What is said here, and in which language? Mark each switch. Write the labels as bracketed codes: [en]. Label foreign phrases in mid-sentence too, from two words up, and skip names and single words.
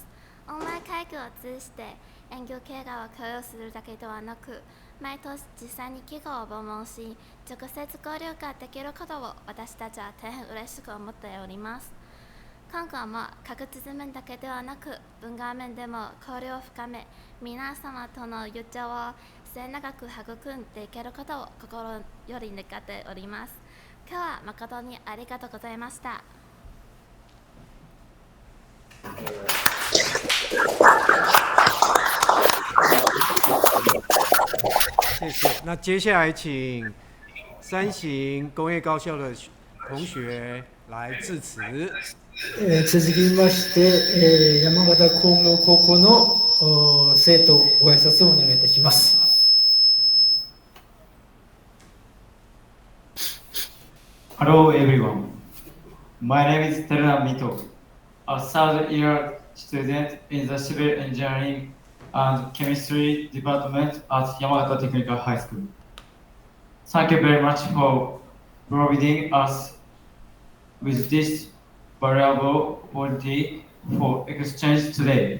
[ja] オンライン会議を通じて営業経過を共有するだけではなく、毎年実際に企業を訪問し、直接交流ができることを私たちは大変嬉しく思っております。今後も学術面だけではなく、文化面でも交流を深め、皆様との友情を末永く育んでいけることを心より願っております。今日は誠にありがとうございました。 [zh] 谢谢。那接下来请三行工业高校的同学来致辞。 [ja] 続きまして、山形工業高校の生徒ご挨拶をお願いいたします。 [en] Hello everyone. My name is Teruna Mito. a third-year student in the civil engineering and chemistry department at Yamagata Technical High School. Thank you very much for providing us with this valuable opportunity for exchange today.